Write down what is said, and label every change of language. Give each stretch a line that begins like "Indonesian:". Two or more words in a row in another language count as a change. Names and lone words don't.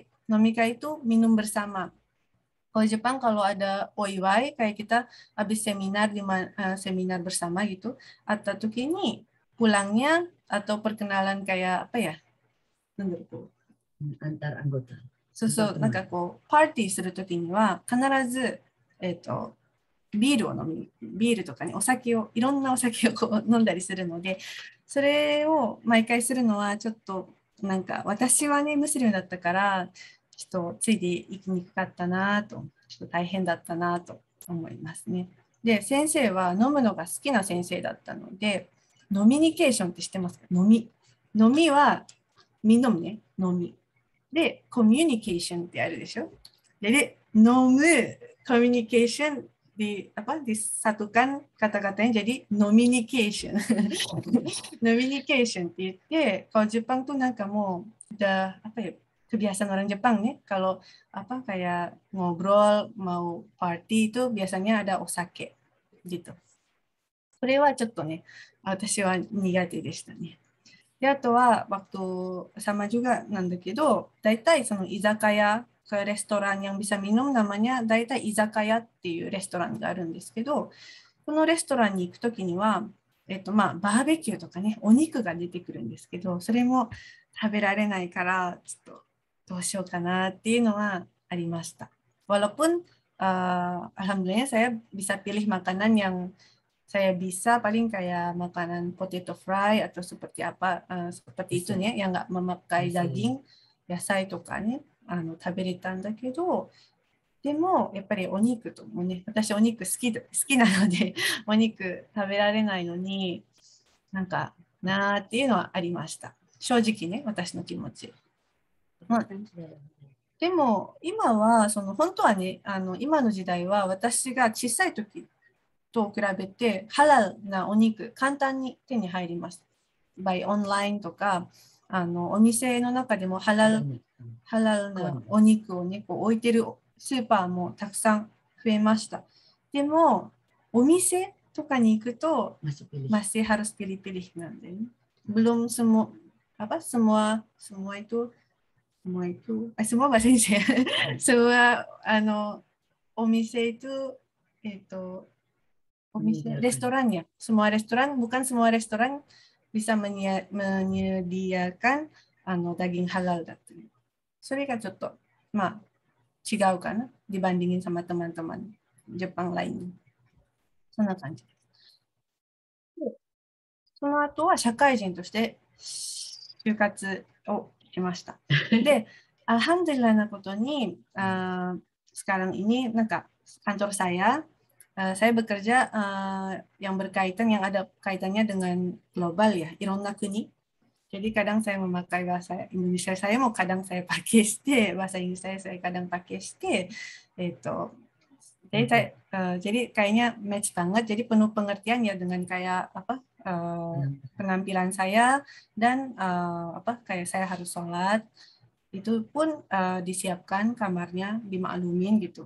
Indonesian: Nomikai itu minum bersama. Kalau Jepang kalau ada oiwai kayak kita habis seminar seminar bersama gitu, atau tuh kini pulangnya atau perkenalan kayak apa ya? Antar anggota.
Japanese: そうそう、なんかこうパーティーするときには必ずビールとかね、いろんなお酒をこう飲んだりするので、それを毎回するのはちょっとなんか私はねムスリムだったからちょっとついていきにくかったなと、ちょっと大変だったなと思いますね。で、先生は飲むのが好きな先生だったので、飲みニケーションって知ってますか？飲みは飲むね、飲み。で、コミュニケーションってあるでしょ。で、飲むコミュニケーション
Indonesian: disatukan kata-katanya jadi nomination. Nomination
Japanese: って言って、
Indonesian: kalau Jepang tuh
Japanese: なんかもう
Indonesian: udah kebiasaan orang Jepang nih kalau kayak ngobrol mau party itu biasanya ada osake gitu.
Japanese: それはちょっとね、私は苦手でしたね。で、あとは
Indonesian: waktu sama juga
Japanese: なんだけど、だいたいその居酒屋
Indonesian: ke restoran yang bisa minum namanya
Japanese: だいたい居酒屋っていうレストランがあるんですけど、このレストランに行くときには、バーベキューとかね、お肉が出てくるんですけど、それも食べられないから、ちょっとどうしようかなっていうのはありました。
Indonesian: Walaupun alhamdulillah saya bisa pilih makanan yang saya bisa paling kayak makanan potato fry atau seperti seperti itu nih yang nggak memakai daging,
Japanese: 野菜とかね、食べれたんだけど、でもやっぱりお肉ともね、私お肉好きなのでお肉食べられないのになんかなーっていうのはありました。正直ね、私の気持ち。まあ、でも今は本当はね、今の時代は私が小さい時と比べてハラルなお肉簡単に手に入ります。オンラインとかお店の中でもハラルなお肉をね、こう置いてるスーパーもたくさん増えました。でもお店とかに行くと
Indonesian: masih harus pilih-pilih
Japanese: なんでね。
Indonesian: belum semua semua bahasa Indonesia. Semua お店 itu restorannya. Semua restoran, bukan semua restoran bisa menyediakan daging halal だったり。
Japanese: それがちょっとまあ違うかな。
Indonesian: dibandingin sama teman-teman Jepang lainnya.
Japanese: そんな感じです。その後は社会人として就活をしました。
Indonesian: で、alhamdulillah
Japanese: なことに、
Indonesian: sekarang ini kantor saya bekerja yang ada kaitannya dengan global ya,
Japanese: いろんな国。
Indonesian: Jadi kadang saya memakai bahasa Indonesia saya mau kadang saya pakai して, bahasa Inggris saya kadang pakai して, jadi kayaknya match banget, jadi penuh pengertian ya dengan kayak apa penampilan saya dan kayak saya harus sholat, itu pun disiapkan kamarnya, dimaklumin gitu.